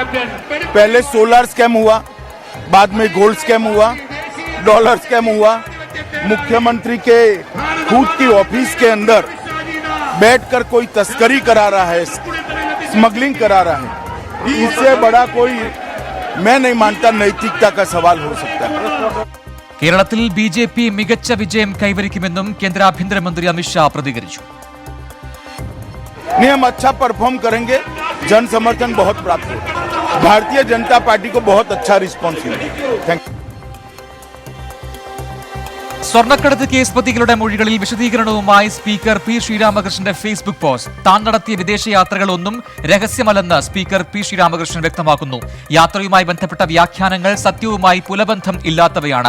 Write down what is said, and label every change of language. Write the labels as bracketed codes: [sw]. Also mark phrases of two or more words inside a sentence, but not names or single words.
[hi] पहले [en] solar scam [hi] हुआ, बाद में [en] gold scam [hi] हुआ, [en] dollar scam [hi] हुआ. मुख्यमंत्री के खुद की ऑफिस के अंदर बैठकर कोई तस्करी करा रहा है, स्मगलिंग करा रहा है. इससे बड़ा कोई मैं नहीं मानता नैतिकता का सवाल हो सकता है. [ml] കേരളത്തിൽ BJP മികച്ച വിജയം കൈവരിക്കുമെന്നും കേന്ദ്ര ആഭ്യന്തരമന്ത്രി അമിത്ഷാ പ്രതികരിച്ചു. [hi] नहीं, हम अच्छा परफॉर्म करेंगे, जन समर्थन बहुत प्राप्त होगा. भारतीय जनता पार्टी को बहुत अच्छा रिस्पॉन्स मिलेगा. [en] thank you. [ml] സ്വർണ്ണക്കടത്ത് കേസ് പ്രതികളുടെ മൊഴികളിൽ വിശദീകരണവുമായി സ്പീക്കർ P. ശ്രീരാമകൃഷ്ണന്റെ ഫേസ്ബുക്ക് പോസ്റ്റ്. താൻ നടത്തിയ വിദേശയാത്രകളൊന്നും രഹസ്യമല്ലെന്ന് സ്പീക്കർ P. ശ്രീരാമകൃഷ്ണൻ വ്യക്തമാക്കുന്നു. യാത്രയുമായി ബന്ധപ്പെട്ട വ്യാഖ്യാനങ്ങൾ സത്യവുമായി പുലബന്ധം ഇല്ലാത്തവയാണ്.